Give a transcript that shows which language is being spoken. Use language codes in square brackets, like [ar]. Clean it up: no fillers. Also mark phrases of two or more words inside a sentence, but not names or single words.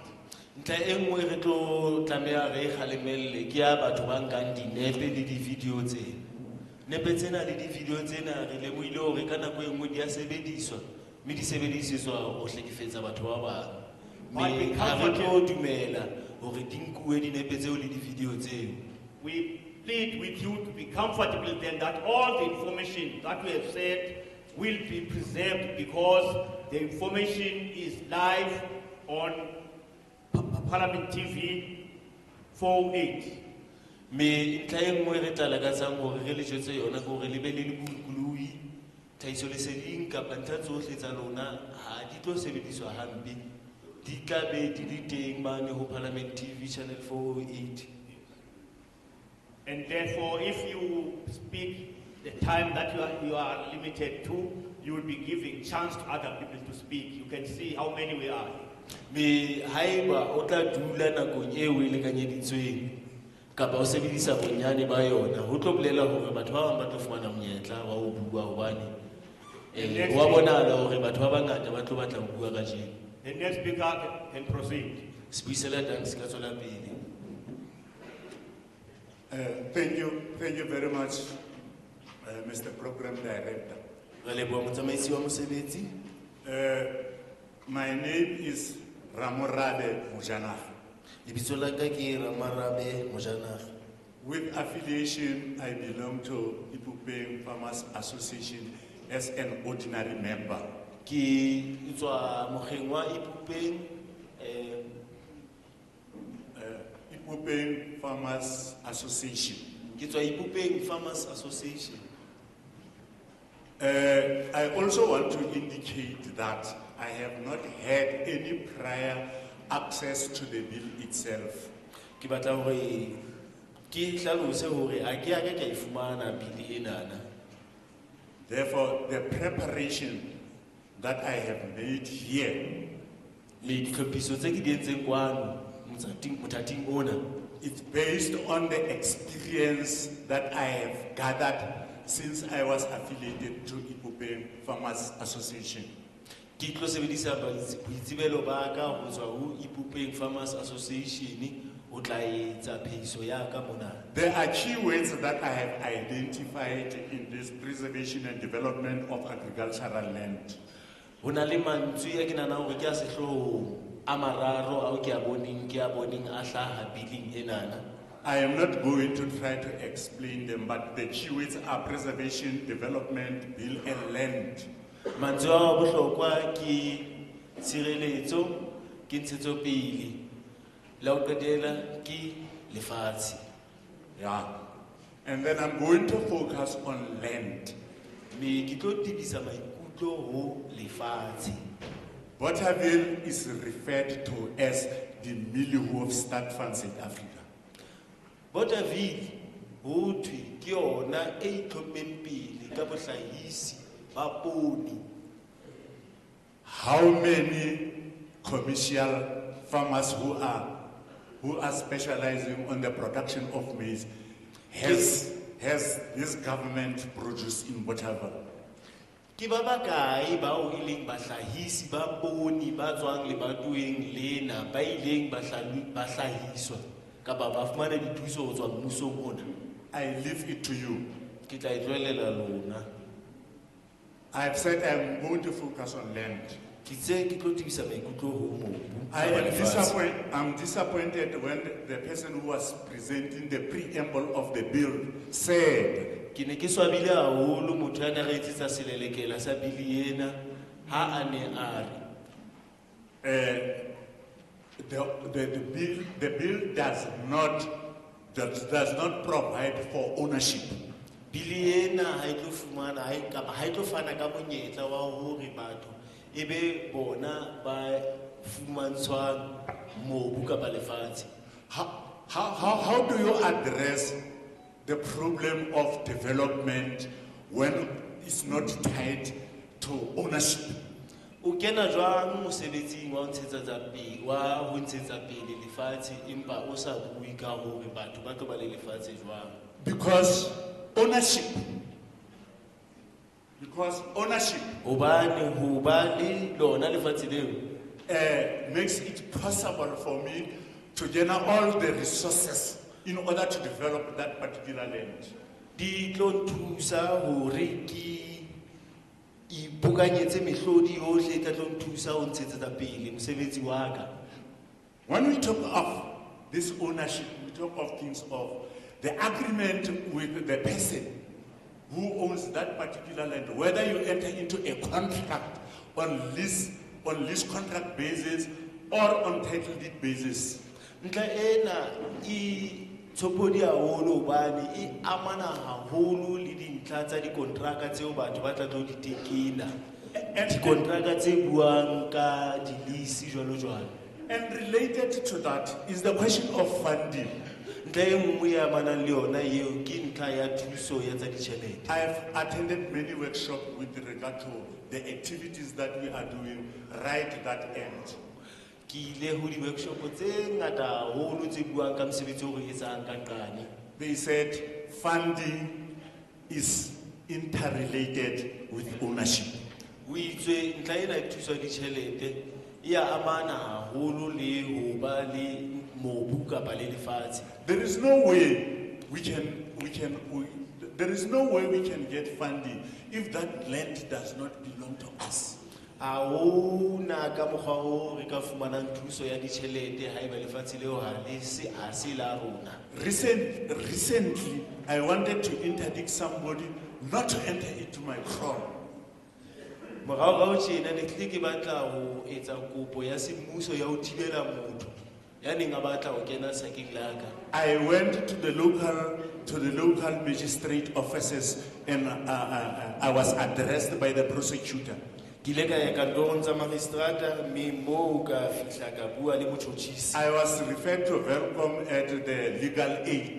[st] Ntlha e nngwe re tlo tlameha re kgalemelle ke ya batho ba nkang dinepe le di-video tsena. Nepe tsena le di-video tsena re lemohile hore ka nako e nngwe di a sebediswa mme di sebedisetswa ho hlekefetsa batho ba bang. Mme ha re tlo dumela hore di nkuwe dinepe tseo le di-video tseo. [en] We plead with you to be comfortable then that all the information that we have said will be preserved because the information is live on Parliament TV 408. [st] Me ntlha e nngwe re tla lakatsang hore re le jwetse yona ke hore le be le bolokolohi tlhahisoleseding kapa ntlha tsohle tsa lona ha di tlo sebediswa hampe di tla be di le teng mane ho Parliament TV channel 408. [en] And therefore, if you speak the time that you are limited to, you will be giving chance to other people to speak. You can see how many we are. [st] Me haeba o tla dula nakong eo e lekanyeditsweng kapa o sebedisa bonyane ba yona ho tlo bolela hore batho ba bang ba tlo fumana monyetla wa ho bua hobane wa bonahala hore batho ba bangata ba tlo batla ho bua ka jeno. [en] The next speaker can proceed. [st] Spuisela thanks ka tswela pele. [en] Thank you very much, Mr. Program Director. [st] Re leboha motsamaisi wa mosebetsi. [en] My name is Ramorabe Mojanaga. [st] Lebitso la ka ke Ramarabe Mojanaga. [en] With affiliation, I belong to Ipupeng Farmers Association as an ordinary member. [st] Ke tswa mokgeng wa Ipupeng Ipupeng Farmers Association. Ke tswa Ipupeng Farmers Association. [en] I also want to indicate that I have not had any prior access to the bill itself. [st] Ke batla hore ke hlalose hore a ke aka ka ifumana bili enana. [en] Therefore, the preparation that I have made here, [st] Le ditlhophiso tse ke di entseng kwano mothating ona, [en] it's based on the experience that I have gathered since I was affiliated to Ipupeng Farmers Association. [st] ke tlo sebedisa boitsebelo ba ka ho tswa ho Ipupeng Farmers Association ho tla etsa phehiso ya ka mona. [en] There are key words that I have identified in this preservation and development of agricultural land. [st] Ho na le mantswe a ke nana hore ke a sehlohong a mararo ao ke a boneng a hlaha biling enana. [en] I am not going to try to explain them, but the key words are preservation, development, bill, and land. [st] Mantswe a bohlokwa ke tshireletso, ke ntshetsopele, la ho qetela ke lefatshe. [en] Yeah. And then I'm going to focus on land. [st] Me ke tlo tibisa maikutlo ho lefatshe. [en] Bothaville is referred to as the Milieu of Stadtfan South Africa. [st] Bothaville ho thwe ke yona e itlhommeng pele ka bohlahisi ba poone. [en] How many commercial farmers who are specializing on the production of maize has this government produced in Bothaville? [st] Ki ba bakae bao e leng bahlahisi ba poone ba tswang lebatoweng lena ba ileng ba hlahiswa kapa ba fumana dithuso ho tswa mmusong ona? [en] I leave it to you. [st] Ke tla e tlohella lona. [en] I've said I'm going to focus on land. [st] Ke tse ke tlo tibisa maikutlo ho mobu. [en] I'm disappointed when the person who was presenting the preamble of the bill said, [st] Ke ne ke swabile haholo motho ya ne re etsetsa selelekela sa bili ena ha a ne a re [en] the bill does not provide for ownership. [st] bili ena ha e tlo fumana ha e tlo fana ka monyetla wa hore batho ebe bona ba fumantshwang mobu kapa lefatshe. [en] How do you address the problem of development when it's not tied to ownership? [st] O kena jwang mosebetsing wa ho ntshetsa pele lefatshe empa o sa bue ka hore batho ba tlo ba le lefatshe jwang? [en] Because ownership [st] Hobane ho ba le lona lefatshe leo [en] makes it possible for me to generate all the resources in order to develop that particular land. [st] di tlo nthusa hore ke ipokanyetse mehlodi yohle e tla tlo nthusa ho ntshetsa pele mosebetsi wa ka. [en] When we talk of this ownership, we talk of things of the agreement with the person who owns that particular land, whether you enter into a contract on lease contract basis or on title deed basis. [st] Ntla ena I tshopodi haholo hobane e amana haholo le dintlha tsa dikontraka tseo batho ba tla tlo di tekena. Dikontraka tse buang ka di-lease jwalo jwalo. [en] And related to that is the question of funding. [st] Ntla e nngwe ya amanang le yona eo ke ntlha ya thuso ya tsa ditjhelete. [en] I have attended many workshops with regard to the activities that we are doing right at that end. [st] Ki ile ho di-workshop tse ngata haholo tse buang ka mosebetsi o re etsang ka nqane. [en] They said funding is interrelated with ownership. [st] O itswe ntlha ena e thuso ya ditjhelete e ya amana haholo le ho ba le mobu kapa le lefatshe. [en] There is no way we can get funding if that land does not belong to us. [st] Ha hona ka mokgwa o re ka fumanang thuso ya ditjhelete ha eba lefatshe leo ha se la rona. [en] Recently, I wanted to interdict somebody not to enter into my kraal. [st] Morao tjena ne ke batla ho etsa kopo ya semmuso ya ho thibela motho ya neng a batla ho kena sakeng la ka. [en] I went to the local magistrate offices and I was addressed by the prosecutor. [st] Ke ile ka ya kantorong tsa magistrata mme moo ka fihla ka bua le motjhotjhisi. [en] I was referred to Velcom at the legal aid.